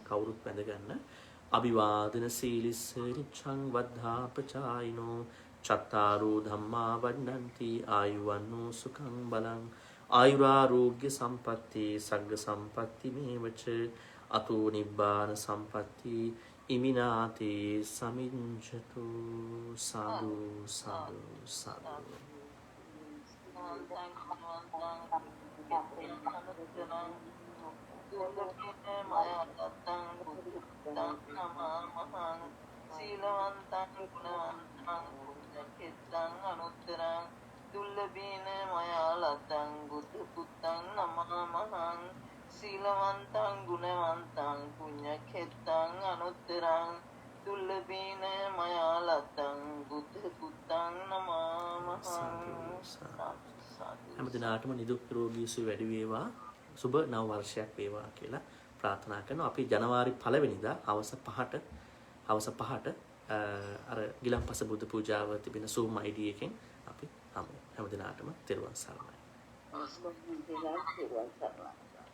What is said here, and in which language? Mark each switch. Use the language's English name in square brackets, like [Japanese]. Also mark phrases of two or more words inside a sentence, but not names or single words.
[Sinhala] කවුරුත් වැඳ ගන්න. [Pali] අභිවාදන සීලිස්ස නිච්ඡං වද්ධාපචායිනෝ චත්තාරෝ ධම්මා වඩ්ඩಂತಿ ආයුවන්නෝ සුඛං බලං ආයුරාෝග්‍ය සම්පatti සග්ග සම්පatti මේවච අතෝ නිබ්බාන සම්පatti ඉමිනාතේ සමිඤ්ඤතු. සාදු සාදු සාදු. සීලවන්තං ගුණවන්තං පුඤ්ඤකෙත්තං අනුත්තරං දුල්ලභීන මයා ලද්දං බුද්ධ පුත්තං නමමහං. සීලවන්තං ගුණවන්තං පුඤ්ඤකෙත්තං අනුත්තරං දුල්ලභීන මයා ලද්දං බුද්ධ පුත්තං නමමහං. [Sinhala] හැම දිනාටම නිදුක් නිරෝගී සුව වැඩි වේවා, සුබ නව වර්ෂයක් වේවා කියලා ප්‍රාර්ථනා කරනවා. අපි ජනවාරි 1 වෙනිදා හවස 5ට අර ගිලන්පස බුදු පූජාව තිබෙන Zoom ID එකෙන් අපි හැම දිනාටම තෙරුවන් සරණයි.